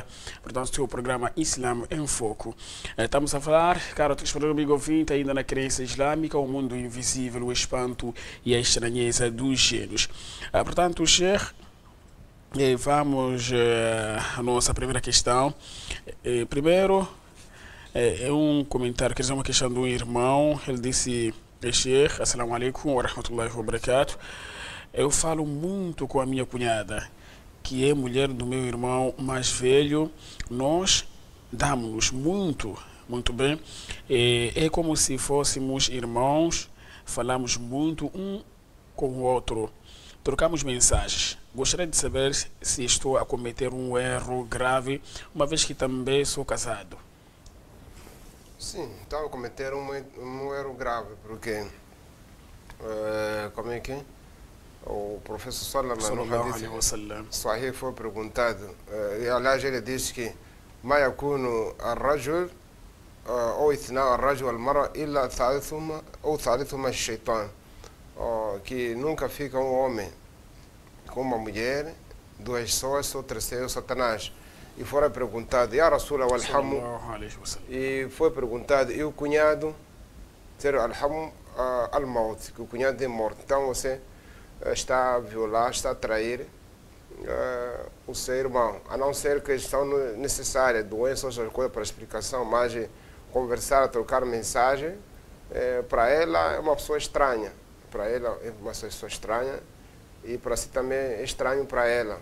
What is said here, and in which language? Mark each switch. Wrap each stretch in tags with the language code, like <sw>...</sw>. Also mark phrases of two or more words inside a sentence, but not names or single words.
<pt>Portanto, seu programa Islam em Foco. Estamos a falar, caro amigo ouvinte, ainda na crença islâmica, o mundo invisível, o espanto e a estranheza dos gênios. Portanto, Sheikh, vamos à nossa primeira questão. Primeiro, é um comentário, quer dizer, uma questão do irmão. Ele disse:</pt> <ar>Sheikh, السلام عليكم ورحمة الله وبركاته.</ar> <pt>Eu falo muito com a minha cunhada, que é mulher do meu irmão mais velho. Nós damos-nos muito bem. É como se fôssemos irmãos, falamos muito um com o outro, trocamos mensagens. Gostaria de saber se estou a cometer um erro grave, uma vez que também sou casado. Sim, estão a cometer um erro grave, porque, como é que o professor</pt> <ar>صلى الله عليه وسلم</ar> <pt>Sahih foi perguntado, e aliás ele disse que</pt> <ar>ما يكون الرجل أو اثناء الرجل والمرأة إلا ثالثهما أو ثالثهما الشيطان,</ar> <pt>que nunca fica um homem com uma mulher, duas sócias, o terceiro Satanás. E foi perguntado,</pt> <ar>يا رسول الحمو,</ar> <pt>e foi perguntado, e o cunhado,</pt> <ar>الحمو الموت,</ar> <pt>que o cunhado é morto. Então você está a violar, está a trair o seu irmão, a não ser questão necessária, doença ou outra coisa para explicação, mas conversar, trocar mensagem, para ela é uma pessoa estranha, para ela é uma pessoa estranha, e para si também é estranho para ela.</pt>